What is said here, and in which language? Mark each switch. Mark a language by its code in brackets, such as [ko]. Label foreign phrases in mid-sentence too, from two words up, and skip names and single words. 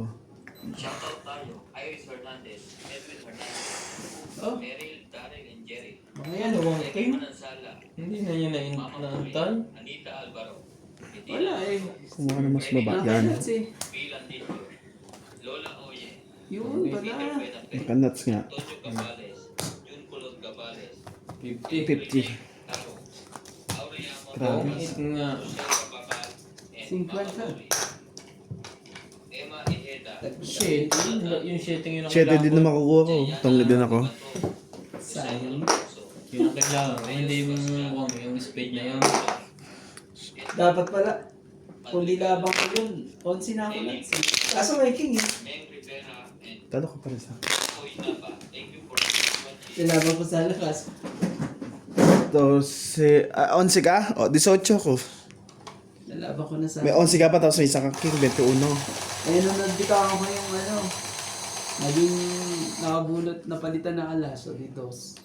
[tl] Shoutout tayo, Iris Hernandez, Edwin Hernandez, Oh, Meryl, Darrell, and Jerry, mga yan. Eki Manansala, Hindi na yun Mama Puri, naintay. Anita Alvaro, Wala eh. Kumuha na mas baba yan. Nakanuts eh. Bilan Dito, Lola Oye, Yun Peter pala. Penape, Nakanuts nga. Antonio Cabales, Jun Kulot Cabales, 50. 50. Taro, Aurea Grabe. Montes, Pangit nga. Rochelle Babal, and 50. Mama Puri, Emma Ejeda, Shit. Yung shitting yun ang Shit, hindi na kailangan ko. makukuha ko. Tungli din ako. Sayang. Yun ang kailangan ko. Hindi yung speed niya yun. Dapat pala. Kung nilabang ko yun, 11 na ako Nats. Kaso may King eh. Meng Rivera, and Talo ka pa rin sa Koy Napa. [en] Thank you for watching. [tl] Nilabang ko sa lakas. 11 ka? O, 18 ko. Nilabang ko na sa... May 11 ka pa tapos may isa kang king, 21. Ayun nung nagbitawan ko yung ano, naging nakabulot, napalitan na alas, so di dos.